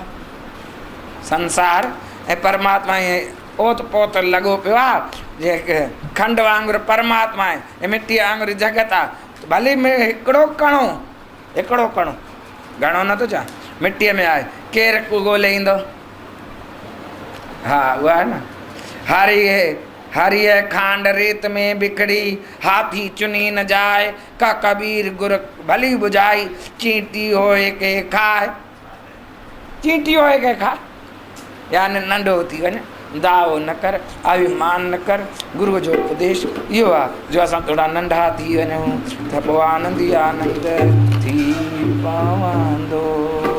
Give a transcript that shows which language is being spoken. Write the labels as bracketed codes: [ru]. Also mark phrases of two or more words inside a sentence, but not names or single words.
[sd] संसार ऐं परमात्मा ओत पोत लॻो पियो आहे। जेके खंड वांगुरु परमात्मा आहे, ऐं मिटीअ वांगुरु जगत आहे। भली हिकिड़ो कणो, हिकिड़ो कणो, घणो नथो चवां, मिटीअ में आहे, केरु ॻोल्हे ईंदो? हा उहा आहे न। [hi] हरिय खांड रेत में बिखड़ी, हाथी चुनी न जाए, का कबीर गुर भली बुझाई, चींटी होए के खाए। चींटी होए के खाए, [sd] यानी नंढो थी वञे, दाव न कर, अभिमान न कर। गुरू जो उपदेश इहो आहे, जो असां थोरा नंढा थी वञूं त पोइ आनंद ई आनंद थी पवंदो।